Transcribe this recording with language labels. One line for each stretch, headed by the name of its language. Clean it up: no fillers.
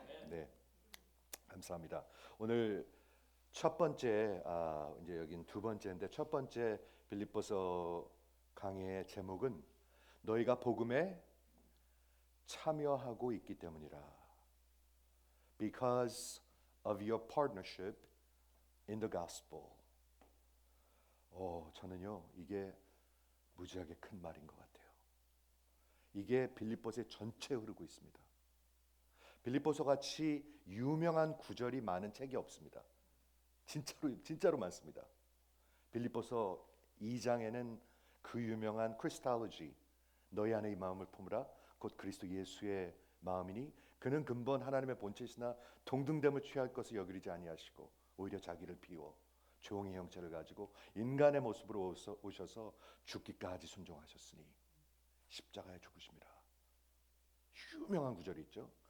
Korean: 네, 감사합니다. 오늘 첫 번째 이제 여긴 두 번째인데 첫 번째 빌립보서 강의의 제목은 너희가 복음에 참여하고 있기 때문이라.
English: Because of your partnership in the gospel.
Korean: 저는요 이게 무지하게 큰 말인 것 같아요. 이게 빌립보서의 전체에 흐르고 있습니다. 빌립보서 같이 유명한 구절이 많은 책이 없습니다. 진짜로 많습니다. 빌립보서 2장에는 그 유명한 크리스탈로지 너희 안에 이 마음을 품으라 곧 그리스도 예수의 마음이니 그는 근본 하나님의 본체시나 동등됨을 취할 것을 여기지 아니하시고 오히려 자기를 비워 종의 형체를 가지고 인간의 모습으로 오셔서 죽기까지 순종하셨으니 십자가에 죽으심이라. 유명한 구절이 있죠.